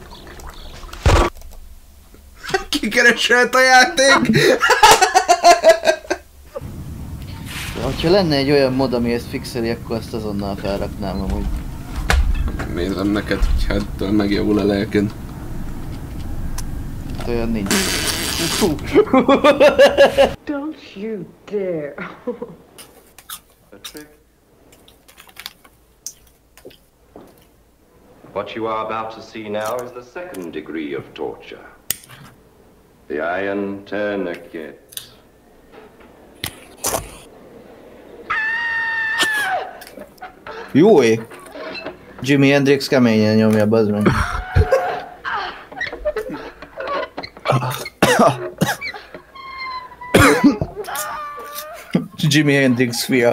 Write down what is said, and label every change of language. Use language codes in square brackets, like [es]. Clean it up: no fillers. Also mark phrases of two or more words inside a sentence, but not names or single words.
[hu] Kikereselt a játék! Ha lenne egy olyan mod, ami ezt fixeli, akkor azt azonnal felraknám amúgy. Nézem neked, hogy hát megjavul a lelked. Hát olyan nincs. [en] Don't you dare. What you are about to see now is the second degree of torture. The Iron Tourniquet. [hu] Jó ég! Jimi Hendrix keményen nyomja, bazd meg. Jimi Hendrix fia.